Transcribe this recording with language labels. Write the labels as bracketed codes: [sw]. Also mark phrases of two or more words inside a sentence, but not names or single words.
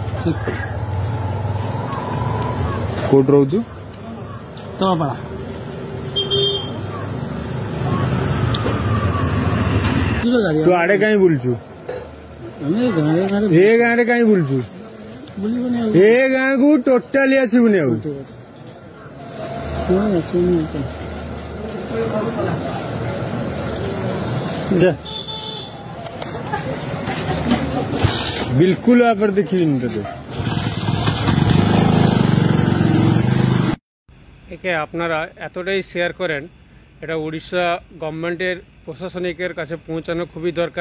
[or] କୋଉଠି ରହୁଛୁ? ତଳପାড়ା। ତୁ ଆଡେ କାହିଁ ବୁଲୁଛୁ? ଏ ଗାଁରେ କାହିଁ ବୁଲୁଛୁ? ଏ ଗାଁକୁ ଟୋଟାଲି ଆସିବୁନି ଆଉ। [hi] बिल्कुल आप देखिए [bn] একে আপনারা এতটাই শেয়ার করেন, এটা উড়িষ্যা গভর্নমেন্টের প্রশাসনিকের কাছে পৌঁছানো খুবই দরকার।